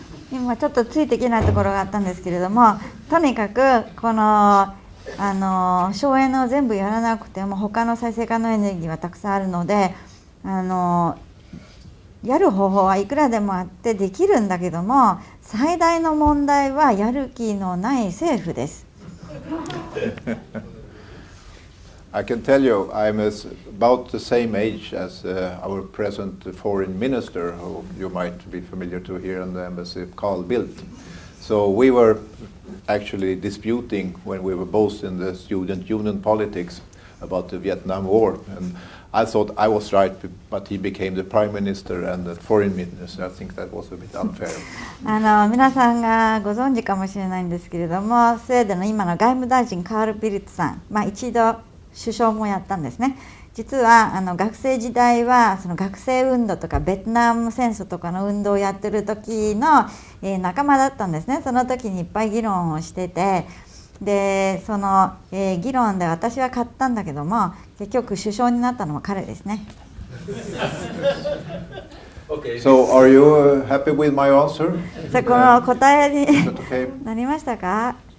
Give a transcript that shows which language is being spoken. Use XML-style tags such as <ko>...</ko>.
<ja>今ちょっとついてきないところがあったんですけれども、とにかくこの省エネを全部やらなくても他の再生可能エネルギーはたくさんあるので、やる方法はいくらでもあってできるんだけども、最大の問題はやる気のない政府です。</ja> <en>I can tell you, I'm about the same age as our present foreign minister, who you might be familiar to here in the embassy, Carl Bildt. So we were actually disputing when we were both in the student union politics about the Vietnam War. And I thought I was right, but he became the prime minister and the foreign minister. I think that was a bit unfair.</en> <ja>皆さんがご存知かもしれないんですけれども、スウェーデンの今の外務大臣カール・ビルツさん、一度首相もやったんですね。実は学生時代はその学生運動とかベトナム戦争とかの運動をやってる時の、仲間だったんですね。その時にいっぱい議論をしてて、でその、議論で私は勝ったんだけども、結局首相になったのは彼ですね。</ja> <en>So are you happy with my answer?</en> <ja>じゃあこの答えになりましたか</ja>